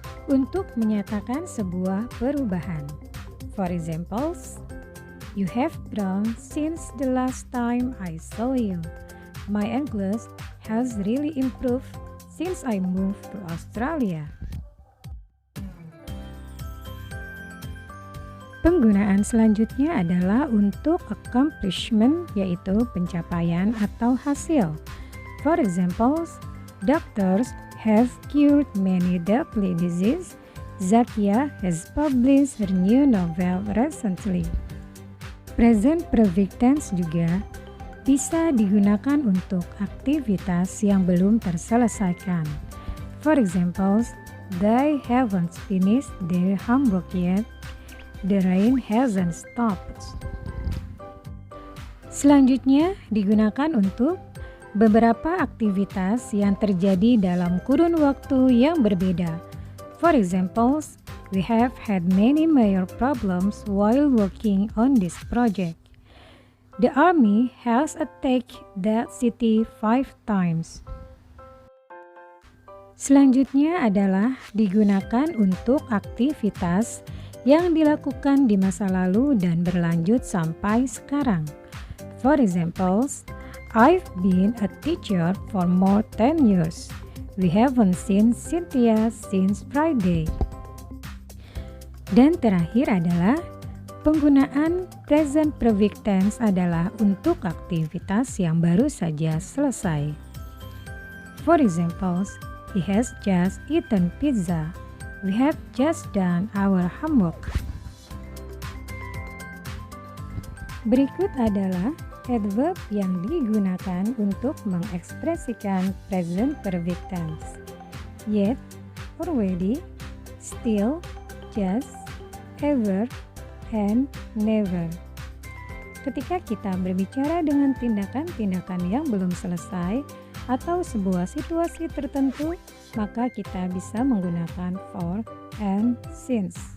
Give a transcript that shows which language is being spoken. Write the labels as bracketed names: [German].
[Indonesian] Untuk menyatakan sebuah perubahan. [English] For examples, you have grown since the last time I saw you. My English has really improved since I moved to Australia. [Indonesian] Penggunaan selanjutnya adalah untuk accomplishment, yaitu pencapaian atau hasil. [English] For example, doctors have cured many deadly diseases. Zakia has published her new novel recently. [Indonesian] Present perfect tense juga bisa digunakan untuk aktivitas yang belum terselesaikan. [English] For example, they haven't finished their homework yet. The rain hasn't stopped. [Indonesian] Selanjutnya digunakan untuk beberapa aktivitas yang terjadi dalam kurun waktu yang berbeda. [English] For example, we have had many major problems while working on this project. The army has attacked that city 5 times. [Indonesian] Selanjutnya adalah digunakan untuk aktivitas yang dilakukan di masa lalu dan berlanjut sampai sekarang. [English] For example, I've been a teacher for more 10 years. We haven't seen Cynthia since Friday. [Indonesian] Dan terakhir adalah penggunaan present perfect tense adalah untuk aktivitas yang baru saja selesai. [English] For example, he has just eaten pizza. We have just done our homework. [Indonesian] Berikut adalah adverb yang digunakan untuk mengekspresikan present perfect tense. [English] Yet, already, still, just, ever, and never. [Indonesian] Ketika kita berbicara dengan tindakan-tindakan yang belum selesai atau sebuah situasi tertentu, maka kita bisa menggunakan for and since.